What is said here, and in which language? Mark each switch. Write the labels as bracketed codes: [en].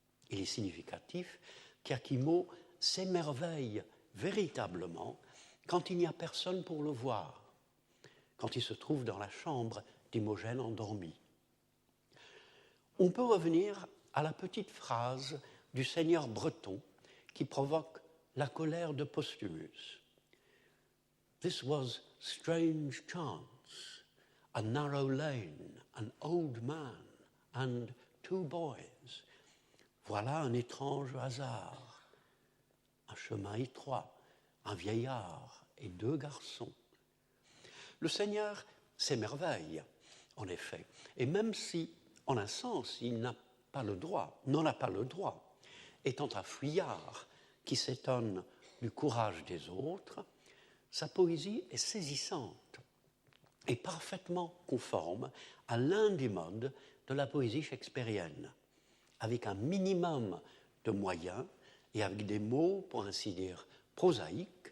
[fr] Il est significatif qu'Iachimo s'émerveille véritablement quand il n'y a personne pour le voir, quand il se trouve dans la chambre d'Imogène endormie. On peut revenir à la petite phrase du seigneur breton qui provoque la colère de Posthumus. [en] This was strange chance, a narrow lane, an old man and two boys. [fr] Voilà un étrange hasard, un chemin étroit, un vieillard et deux garçons. Le Seigneur s'émerveille, en effet, et même si, en un sens, il n'en a pas le droit, étant un fuyard qui s'étonne du courage des autres, sa poésie est saisissante et parfaitement conforme à l'un des modes de la poésie shakespearienne, avec un minimum de moyens et avec des mots, pour ainsi dire, prosaïques.